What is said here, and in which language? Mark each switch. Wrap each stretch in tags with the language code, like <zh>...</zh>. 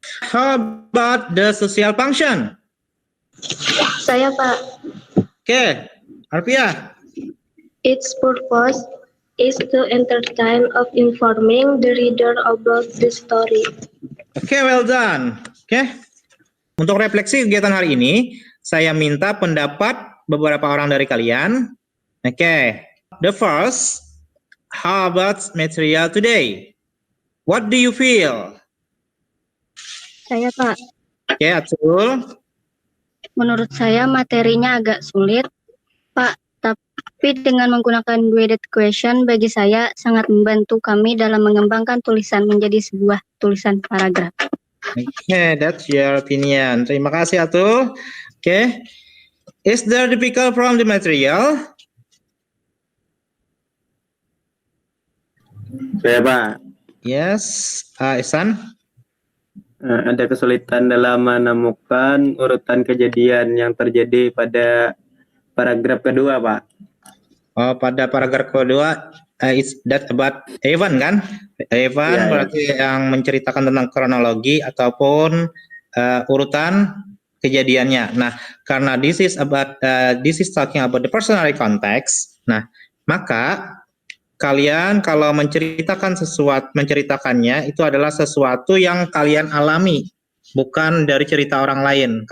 <en>How about the social function?</en> <id>Saya, Pak.</id> <en>Okay. Arpia. Its purpose is to entertain of informing the reader about the story. Okay, well done. Okay.</en> <id>Untuk refleksi kegiatan hari ini, saya minta pendapat beberapa orang dari kalian.</id> <en>Okay. The first, how about material today? What do you feel?</en> <id>Saya, Pak.</id> <en>Okay, Atul.</en> <id>Menurut saya materinya agak sulit, Pak. Tapi dengan menggunakan guided question bagi saya sangat membantu kami dalam mengembangkan tulisan menjadi sebuah tulisan paragraf.</id> <en>Okay, that's your opinion.</en> <id>Terima kasih,</id> <en>Atul. Okay. Is there difficult from the material?</en> <id>Saya, Pak.</id> <en>Yes, Ihsan.</en> <id>Ada kesulitan dalam menemukan urutan kejadian yang terjadi pada paragraf kedua, Pak.</id> <en>Oh,</en> <id>pada paragraf kedua,</id> <en>is that about event kan? Event</en> <id>Ya, berarti yang menceritakan tentang kronologi ataupun urutan kejadiannya. Nah, karena</id> <en>this is talking about the personal context.</en> <id>Nah, maka kalian kalau menceritakannya itu adalah sesuatu yang kalian alami, bukan dari cerita orang lain.</id>